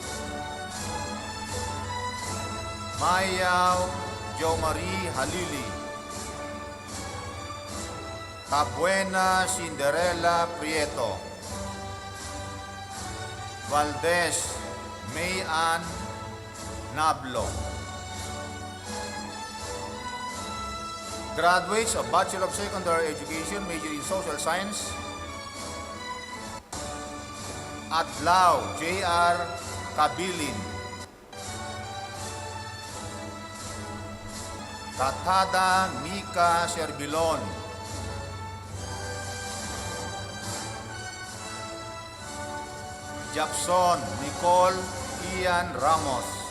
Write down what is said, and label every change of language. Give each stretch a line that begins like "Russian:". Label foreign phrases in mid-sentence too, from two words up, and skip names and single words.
English: Mayaw Jo Marie Halili. Cabuena Cinderella Prieto. Valdez Mayan Nablo. Graduates of Bachelor of Secondary Education, major in Social Science. Atlaw J.R. Kabilin. Katada Mika Serbilon. Jackson Nicole Ian Ramos.